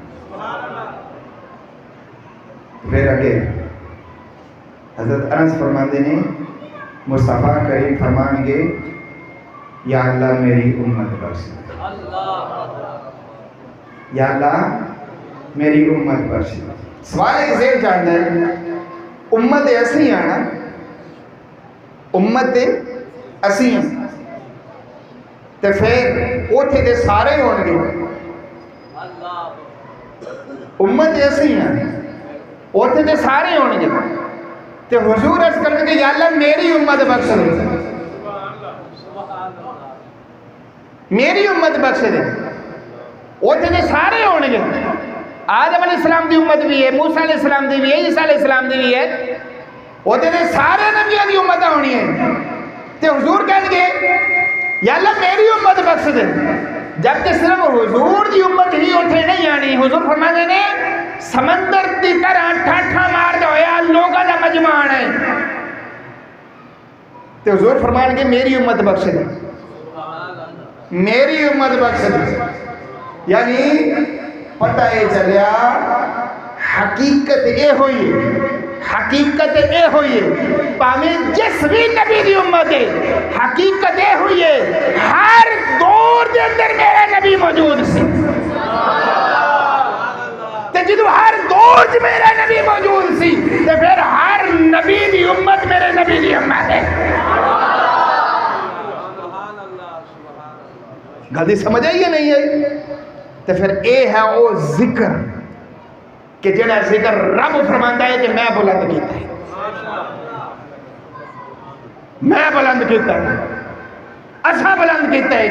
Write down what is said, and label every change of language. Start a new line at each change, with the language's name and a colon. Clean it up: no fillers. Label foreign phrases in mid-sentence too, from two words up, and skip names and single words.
Punjabi: پھر آگے حضرت انس فرماندے نے مصطفیٰ کریم فرمان گے
Arabic: یا اللہ
Punjabi: میری امت بخش,
Arabic: یا اللہ
Punjabi: میری امت بخش. سوال ایک ذہن جانتا ہے, امت ایسی ہے نا, امت ایسی ہیں تو پھر اوتھے دے سارے ہون گے. امت ایسی ہیں اوتھے دے سارے ہون گے. تو حضور عرض کرنے کہ
Arabic: یا اللہ
Punjabi: میری امت بخش دے, میری امت بخش دے. اوتھے دے سارے ہون گے. آدم
Arabic: علیہ السلام
Punjabi: دی امت بھی ہے, موسیٰ
Arabic: علیہ السلام
Punjabi: دی بھی ہے, عیسیٰ
Arabic: علیہ السلام
Punjabi: دی بھی ہے. اوتھے دے سارے نبیوں دی امت ہونی ہے. تو حضور کہنے گے
Arabic: یا اللہ
Punjabi: میری امت بخش دے. جب کہ صرف حضور دی امت ہی اٹھے نہیں آنی. حضور فرماتے نے سمندر دی طرح ٹھاٹھا مار دے ہویا لوگاں دا مجمع آنا ہے. تو حضور فرمان کے میری امت بخش دی، میری امت بخش دی. یعنی پتہ یہ چلیا حقیقت اے ہوئی ہے، حقیقت اے ہوئی ہے پاویں جس بھی نبی دی امت ہے، حقیقت اے ہوئی ہے ہر دور دے اندر میرا نبی موجود سی. تے جدو ہر دور چ میرا نبی موجود سی تے پھر ہر نبی دی امت میرے نبی دی امت ہے. گل سمجھ آئی یا نہیں آئی؟ تو پھر اے ہے وہ ذکر کہ جڑا ذکر رب فرماندا ہے کہ میں بلند کیتا ہے، میں بلند کیتا ہے، اسا بلند کیتا ہے.